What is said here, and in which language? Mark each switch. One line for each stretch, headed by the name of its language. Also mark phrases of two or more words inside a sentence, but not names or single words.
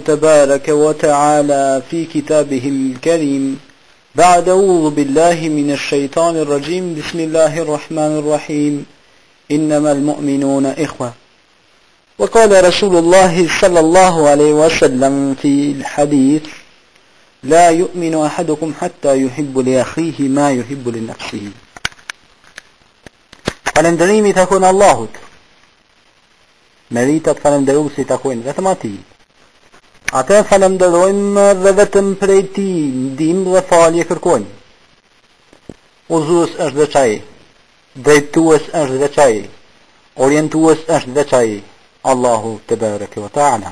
Arabic: تبارك وتعالى في كتابه الكريم بعد أعوذ بالله من الشيطان الرجيم بسم الله الرحمن الرحيم إنما المؤمنون إخوة وقال رسول الله صلى الله عليه وسلم في الحديث لا يؤمن أحدكم حتى يحب لأخيه ما يحب لنفسه.
Albanian: Falëndërimi takon Allahut. Meritat falëndëruesi takojnë vetëm atij. Atë falënderojmë dhe vetëm prej tij ndihmë dhe falje kërkojmë. Udhëzues është veç ai, drejtues është veç ai, orientues është veç ai,
Arabic: الله تبارك وتعالى.